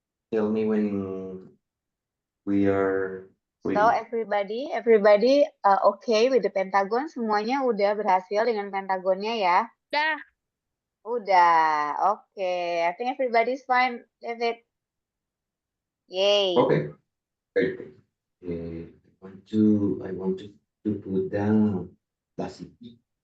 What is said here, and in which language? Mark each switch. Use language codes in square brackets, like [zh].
[en] Tell me when we are ready. So everybody okay with the pentagon? [id] Semuanya udah berhasil dengan pentagonnya ya? Udah. Okay. [en] I think everybody's fine, David. Yay. Okay. I want to put down Lasiki.